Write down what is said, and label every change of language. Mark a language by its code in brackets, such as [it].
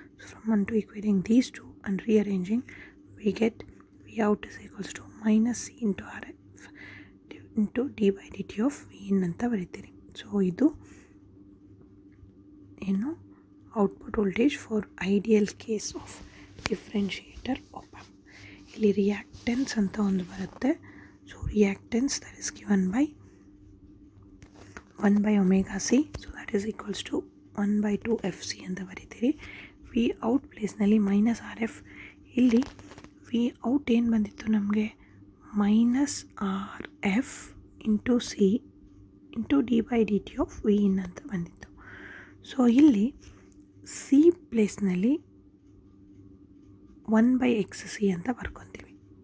[en] from 1 to equating these two and rearranging, we get V out is equals to minus C into R F into D by D T of V in [kn] ಅಂತ ಬರೀತೀರಿ. [en] so [kn] ಇದು ಏನು [en] Output voltage for ideal case of differentiator op amp. [kn] ಇಲ್ಲಿ reactance ಅಂತ ಒಂದು ಬರುತ್ತೆ. [en] so reactance that is given by 1 by omega c, so that is equals to 1 by 2 fc [kn] ಅಂತ ಬರೀತೀರಿ. V out ಪ್ಲೇಸ್ನಲ್ಲಿ [en] minus R F, ಇಲ್ಲಿ V out ಏನು ಬಂದಿತ್ತು ನಮಗೆ, minus R F into C into D by D T of V in [kn] ಅಂತ ಬಂದಿತ್ತು. So ಇಲ್ಲಿ C ಪ್ಲೇಸ್ನಲ್ಲಿ 1 by X C ಅಂತ ಬರ್ಕೊತೀವಿ.